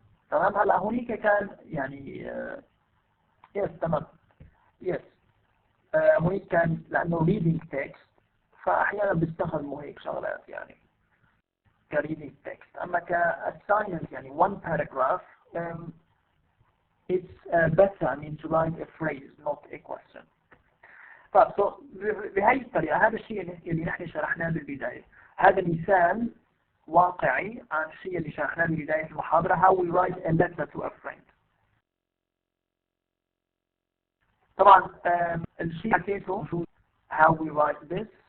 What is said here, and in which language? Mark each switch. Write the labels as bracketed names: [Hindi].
[Arabic] تمام. هلا هونيك كان يعني يس تمام. يس هونيك كان لانه [English] reading text [Arabic] فاحيانا بيستخدموا هيك شغلات يعني كreading text. اما كassignment يعني [English] one paragraph it's better I mean to write a phrase not a question. [Arabic] طيب بهي الطريقه هذا الشيء اللي نحن شرحناه بالبدايه. هذا مثال واقعي عن الشيء اللي شرحناه ببداية المحاضرة [English] how we write a letter to a friend. [Arabic] طبعا الشيء حكيته [English] how we write this.